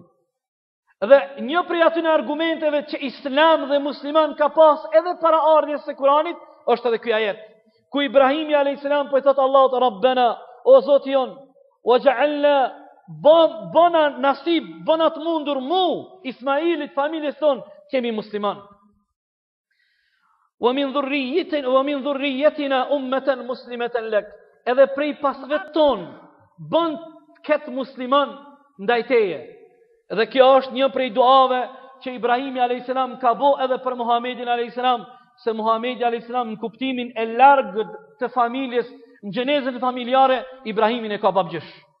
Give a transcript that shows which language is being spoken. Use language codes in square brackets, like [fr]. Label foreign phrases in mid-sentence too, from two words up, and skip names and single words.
[sq] Dhe një prej atyre argumenteve që Islam dhe musliman ka pas edhe para ardhjes së Kur'anit është edhe ky ajet. Ku Ibrahimi [ar] عليه السلام [sq] po i thot Allahut: Rabbana, o Zoti jon, waj'alna, bona nasib, bona të mundur mu, Ismailit, familjes ton, kemi musliman. [ar] ومن ذريتنا أمة مسلمة لك. [sq] Edhe prej pasve ton, bën këtë musliman ndaj teje. Dhe kjo është një prej duave që Ibrahimi [ar] عليه السلام [sq] ka bo edhe për Muhamedit [ar] عليه السلام, [sq] se Muhamedi [ar] عليه السلام [sq] në kuptimin e largët të familjes, në gjenezën familjare, Ibrahimin e ka babgjësh.